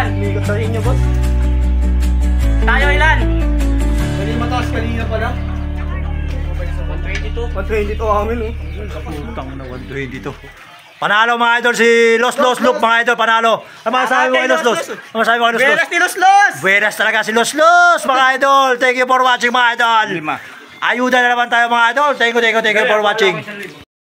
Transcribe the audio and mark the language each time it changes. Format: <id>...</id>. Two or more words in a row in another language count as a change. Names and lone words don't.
<tl>Umiikot sa inyo, boss. Tayo ilan? Pwede mataas kanina pa lang. 122. 122 amin eh. Putang na 122. Panalo mga idol si Los Loop mga idol, panalo. Ano masasabi mo kay Los Los? Ano masasabi mo kay Los Los? Buenas ni Los Los! Buenas talaga si Los Los mga idol.</tl> <en>Thank you for watching</en> <tl>mga idol. Ayuda na naman tayo mga idol.</tl> <en>Thank you for watching.</en>